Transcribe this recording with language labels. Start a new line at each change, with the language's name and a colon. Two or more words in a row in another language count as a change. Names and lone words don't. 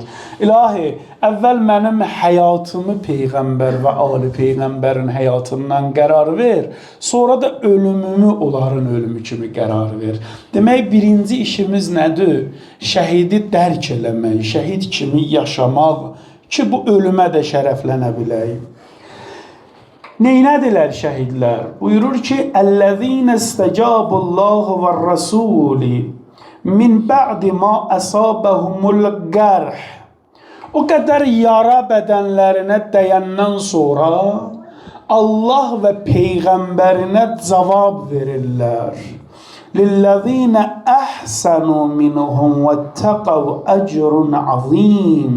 Azerbaijani: İlahi, əvvəl mənim həyatımı Peyğəmbər və ali Peyğəmbərin həyatından qərar ver, sonra da ölümümü onların ölümü kimi qərar ver. Demək, birinci işimiz nədir? Şəhidi dərk eləmək, şəhid kimi yaşamaq ki bu ölümə də şərəflənə bilək. Neynədilər şəhidlər? Buyurur ki,
Arabic: "الذين استجابوا لله والرسول من بعد ما أصابهم القرح."
Azerbaijani: O qədər yara bədənlərinə dəyəndən sonra Allah və peyğəmbərinə cavab verirlər.
Arabic: "للذين أحسنوا منهم واتقوا أجر عظيم."